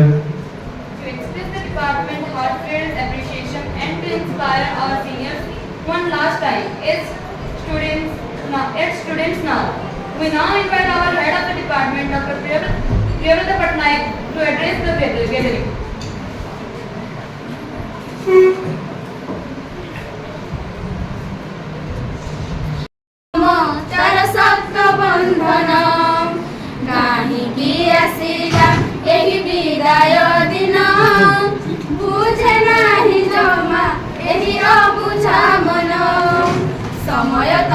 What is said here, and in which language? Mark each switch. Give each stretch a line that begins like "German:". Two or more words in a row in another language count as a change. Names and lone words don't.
English: To express the department heartfelt appreciation and to inspire our seniors one last time, as students now. We now invite our head of the department, Dr. Priyavrat Patnaik, to address the gathering.
Odia: ତାର ସପ୍ତ ବନ୍ଧନ କାହିଁକି ଆସିଲା ଏହି ବିଦାୟ ଦିନ ବୁଝେ ନାହିଁ ଜମା ଏହି ଅବୁଝା ମନ ସମୟ